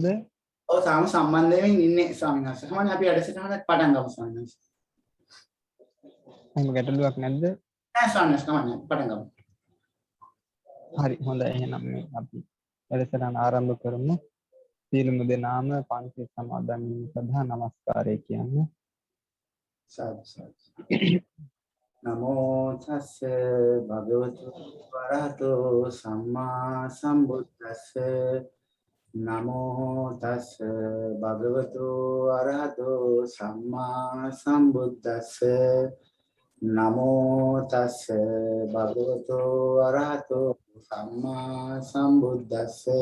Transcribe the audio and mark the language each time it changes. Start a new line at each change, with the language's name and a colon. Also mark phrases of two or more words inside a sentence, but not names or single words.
Sinhala: ඔව් තාම සම්බන්ධ වෙමින් ඉන්නේ ස්වාමීන් වහන්සේ. කොහොමද අපි වැඩසටහනක් පටන් ගමු ස්වාමීන් වහන්සේ. එහෙම ගැටලුවක් නැද්ද? නෑ ස්වාමීන් වහන්සේ කමක් නෑ පටන් ගමු. හරි හොඳයි එහෙනම් අපි වැඩසටහන ආරම්භ කරමු. සීලමු දෙනාම පංච සමාදන් සදා නමස්කාරය කියන්නේ. සාදු සාදු.
Pali: නමෝ තස්ස භගවතු වරහතෝ සම්මා සම්බුද්දස්ස නමෝ තස්ස භගවතු වරහතෝ සම්මා සම්බුද්දස්ස නමෝ තස්ස භගවතු වරහතෝ සම්මා සම්බුද්දස්ස